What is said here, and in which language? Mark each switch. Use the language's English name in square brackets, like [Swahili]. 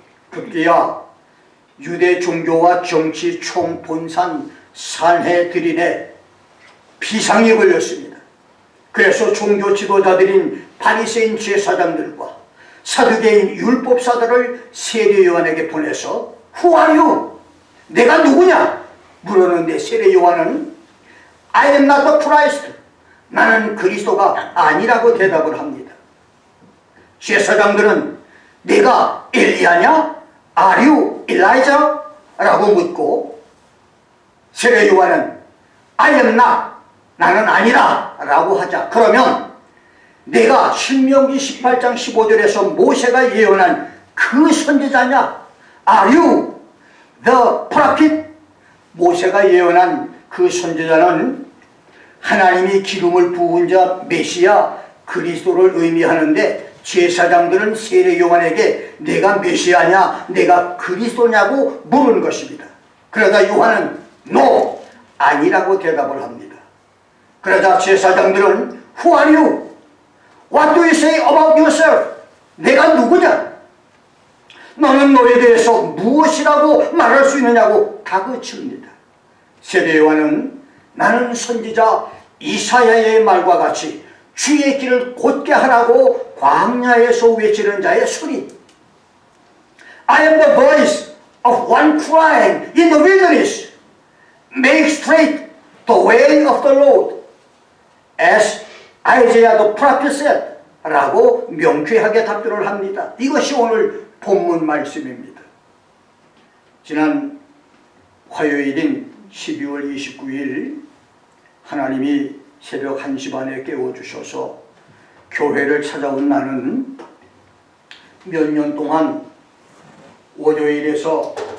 [Korean] 급기야 유대 종교와 정치 총분산 산헤드린에 비상이 걸렸습니다. 그래서 종교 지도자들인 바리새인 제사장들과 사두개인 율법사들을 세례 요한에게 보내서 [English] Who are you? [Korean] 내가 누구냐? 물었는데 세례 요한은 [English] I am not the Christ. [Korean] 나는 그리스도가 아니라고 대답을 합니다. 제사장들은 내가 엘리야냐? [English] Are you Elijah? [Korean] 라고 묻고 세례 요한은 [English] I am not. [Korean] 나는 아니라 라고 하자. 그러면 내가 신명기 18장 15절에서 모세가 예언한 그 선지자냐? [English] Are you the prophet? [Korean] 모세가 예언한 그 선지자는 하나님이 기름을 부은 자 메시아 그리스도를 의미하는데 제사장들은 세례 요한에게 내가 메시아냐 내가 그리스도냐고 물은 것입니다. 그러다 요한은 No! 아니라고 대답을 합니다. [English] 그러자 제사장들은 Who are you? What do you say about yourself? [Korean] 내가 누구냐? 너는 너에 대해서 무엇이라고 말할 수 있느냐고 다그칩니다. 세례 요한은 나는 선지자 이사야의 말과 같이 주의 길을 곧게 하라고 광야에서 외치는 자의 소리. [English] I am the voice of one crying in the wilderness. Make straight the way of the Lord. As Isaiah the prophet said. [Korean] 라고 명쾌하게 답변을 합니다. 이것이 오늘 본문 말씀입니다. 지난 화요일인 12월 29일 하나님이 새벽 1시 반에 깨워주셔서 교회를 찾아온 나는 몇 년 동안 월요일에서